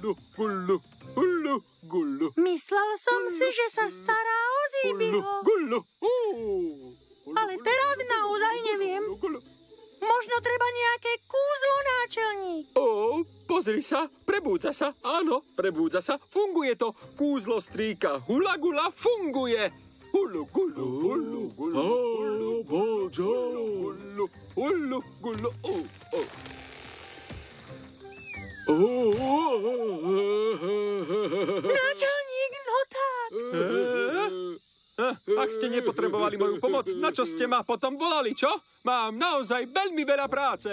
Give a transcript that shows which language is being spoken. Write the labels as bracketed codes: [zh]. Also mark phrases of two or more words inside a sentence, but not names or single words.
[sk] Myslel som si, že sa stará o Zíbiho. Ale teraz naozaj neviem. Možno treba nejaké kúzlo, náčelník. Pozri sa, prebúdza sa. Áno, prebúdza sa. Funguje to. Kúzlo strýka hula gula funguje. Hulu gulu, hulu gulu, hulu Bojo. gulu, hulu gulu. Náčelník, no tak. Ak ste nepotrebovali moju pomoc, na čo ste ma potom volali, čo? Mám naozaj veľmi veľa práce.